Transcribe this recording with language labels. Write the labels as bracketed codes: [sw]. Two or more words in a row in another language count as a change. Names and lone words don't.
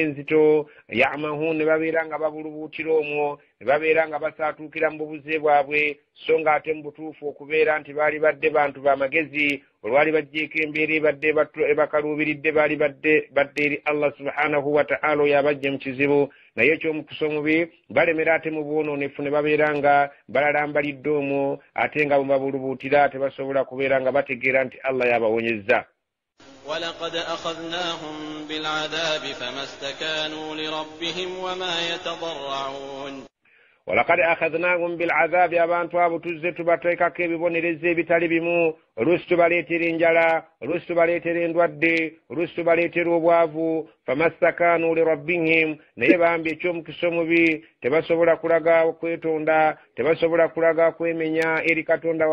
[lg] enzito ya'mahun ne babeera nga babulubuutira omwo ne babeera nga basaatuukira mu bubuze bwabwe so nga ate mu butuufu okubeera nti baali badde bantu b'amagezi olwali bajjeeko embeera ebadde ebakaluubiridde baali badde eri Allah [ar] سبحانه وتعالى [lg] oyo abajje mu kizibu naye ekyomukusa omubi balemera ate mu bwonoonefu ne babeera nga balalambalidde omwo ate nga babulubuutira tebasobola kubeera nga bategeera nti Allah yabawonyezza [ar] ولقد أخذناهم بالعذاب فما استكانوا لربهم وما يتضرعون ولقد أخذناهم بالعذاب [lg] abantu abo tuzze tubateekako ebibonereza ebitali bimu oluusi tubaleetera enjala oluusi tubaleetera endwadde oluusi tubaleetera obwavu [ar] فما استكانوا لربهم [lg] naye bambi ekyomukisa omubi tebasobola kulaga kwetonda tebasobola kulaga kwemenya eri katonda